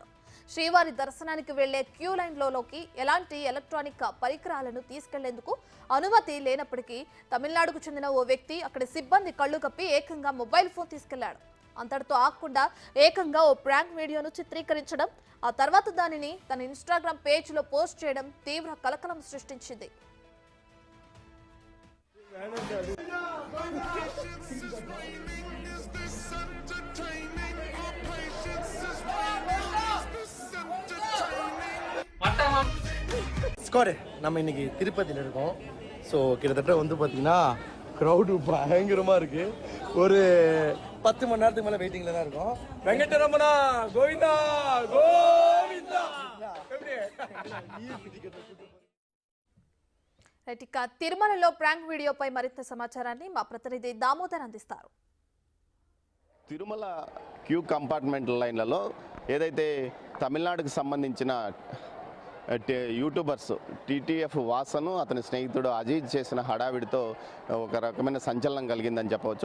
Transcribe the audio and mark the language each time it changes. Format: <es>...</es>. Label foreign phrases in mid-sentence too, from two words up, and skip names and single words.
<te>శ్రీవారి దర్శనానికి వెళ్లే క్యూ లైన్లోకి ఎలాంటి ఎలక్ట్రానిక్ పరికరాలను తీసుకెళ్లేందుకు అనుమతి లేనప్పటికీ తమిళనాడుకు చెందిన ఓ వ్యక్తి అక్కడి సిబ్బంది కళ్లు కప్పి ఏకంగా</te> <en>mobile phone</en> <te>తీసుకెళ్లాడు. అంతటితో ఆగకుండా ఏకంగా ఓ</te> <en>prank video</en> <te>చిత్రీకరించడం, ఆ తర్వాత దానిని తన ఇన్‌స్టాగ్రామ్ పేజ్లో పోస్ట్ చేయడం తీవ్ర కలకలం సృష్టించింది.</te> <ta>ஸ்கோர் நம்ம இன்னைக்கு திருப்பதியில் இருக்கோம். ஸோ கிட்டத்தட்ட வந்து பார்த்தீங்கன்னா க்ரௌடு பயங்கரமாக இருக்கு. ஒரு 10 மணி நேரத்துக்கு மேலே வெயிட்டிங்கில் தான் இருக்கும். வெங்கடரமணா கோவிந்தா கோவிந்தா.</ta> <te>ఇక తిరుమలలో</te> <en>prank video</en> <te>మరింత సమాచారాన్ని మా ప్రతినిధి దామోదర్ అందిస్తారు. తిరుమల</te> <en>queue compartment lines</en> <te>ఏదైతే తమిళనాడుకు సంబంధించిన యూట్యూబర్స్ టీటీఎఫ్ వాసను అతని స్నేహితుడు అజీజ్ చేసిన హడావిడితో ఒక రకమైన సంచలనం కలిగిందని చెప్పవచ్చు.</te>